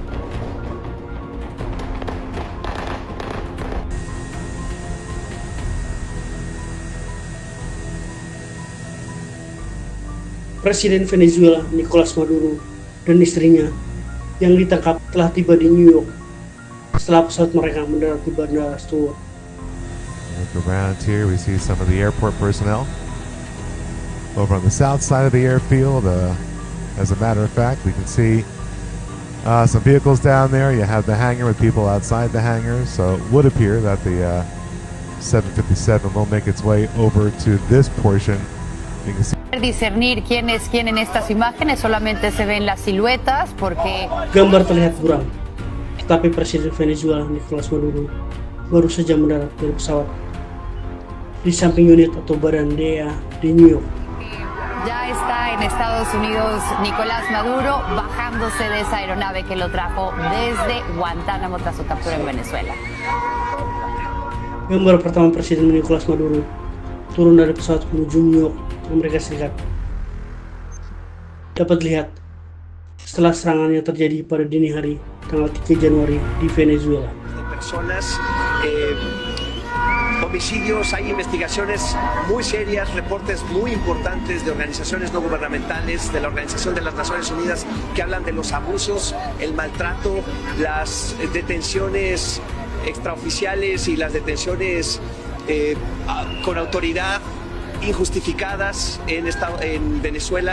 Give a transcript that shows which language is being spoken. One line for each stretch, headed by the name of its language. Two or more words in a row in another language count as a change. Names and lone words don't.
Indonesian: Presiden Venezuela Nicolas Maduro dan istrinya yang ditangkap telah tiba di New York setelah pesawat mereka mendarat di Bandara Stewart.
English: Look around here, we see some of the airport personnel over on the south side of the airfield. As a matter of fact, we can see some vehicles down there. You have the hangar with people outside the hangar, so it would appear that the 757 will make its way over to this portion. You can see
Spanish: discernir quién es quién en estas imágenes, solamente se ven las siluetas porque
Indonesian: Gambar terlihat buram, tetapi Presiden Venezuela Nicolas Maduro baru saja mendarat dari pesawat di samping unit atau badan DEA di New York.
Spanish: ya está en Estados Unidos Nicolás Maduro bajándose de esa aeronave que lo trajo desde Guantánamo tras su captura en Venezuela.
Indonesian: Gambar pertama Presiden Nicolas Maduro turun dari pesawat menuju New York, Amerika Serikat. Dapat dilihat setelah serangan yang terjadi pada dini hari tanggal 3 Januari di Venezuela.
Spanish: Personas, homicidios, hay investigaciones muy serias, reportes muy importantes de organizaciones no gubernamentales, de la Organización de las Naciones Unidas, que hablan de los abusos, el maltrato, las detenciones extraoficiales y las detenciones con autoridad injustificadas en Venezuela.